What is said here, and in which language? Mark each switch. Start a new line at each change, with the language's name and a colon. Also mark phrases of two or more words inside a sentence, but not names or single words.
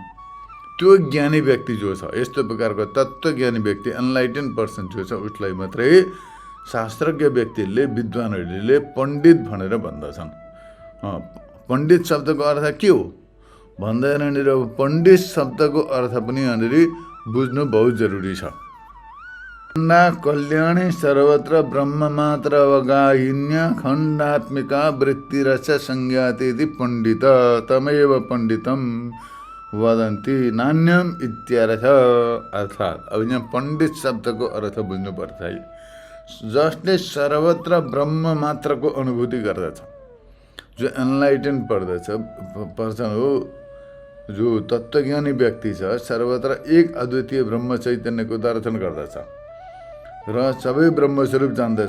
Nepali: त्यो ज्ञानी व्यक्ति जो छ, यस्तो प्रकारको तत्त्वज्ञानी व्यक्ति
English: enlightened person
Nepali: जो छ उसलाई मात्रै शास्त्रज्ञ व्यक्तिहरूले विद्वानहरूले पण्डित भनेर भन्दछन्। पण्डित शब्दको अर्थ के हो भन्दा यहाँनिर पण्डित शब्दको अर्थ पनि यहाँनिर बुझ्नु बहुत जरुरी छ।
Sanskrit: खण्डा कल्याणी सर्वत्र ब्रह्म मात्र अवगाहिन्या खण्डात्मिका वृत्तिरच संज्ञाति पण्डित तमेव पण्डितम वदन्ति नान्यम इत्यर्थ।
Nepali: अर्थात् अब यहाँ पण्डित शब्दको अर्थ बुझ्नुपर्छ है। जसले सर्वत्र ब्रह्म मात्रको अनुभूति गर्दछ, जो
English: enlightened person
Nepali: हो, जो तत्त्वज्ञानी व्यक्ति छ, सर्वत्र एक अद्वितीय ब्रह्म चैतन्यको दर्शन गर्दछ र सबै ब्रह्मस्वरूप जान्दछ।